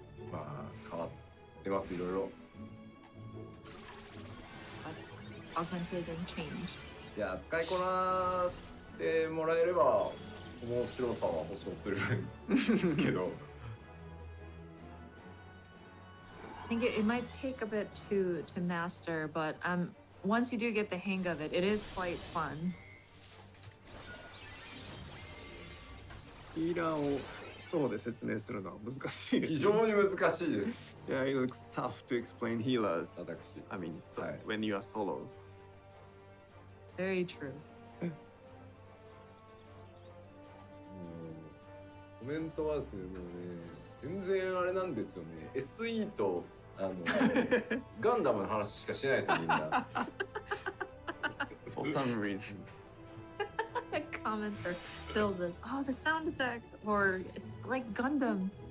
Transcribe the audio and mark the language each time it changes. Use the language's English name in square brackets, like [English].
[Japanese] まあ変わってますいろいろ。 [English] Augmented and changed. [Japanese] いや使いこなしてもらえれば面白さは保証するんですけど。 [English] I think it might take a bit to master, but once you do get the hang of it, it is quite fun. [Japanese] ヒーラーをソロで説明するのは難しいです。非常に難しいです。 [English] Yeah, it looks tough to explain healers. [Japanese] 私。 [English] I mean, so [Japanese] はい。 [English] when you are solo. Very true. [Japanese] コメントはですね、もうね、全然あれなんですよね。 SE とガンダムの話しかしないですよ、みんな。 [English] For some reasons. Comments are filled with, oh, the sound effect, or it's like Gundam.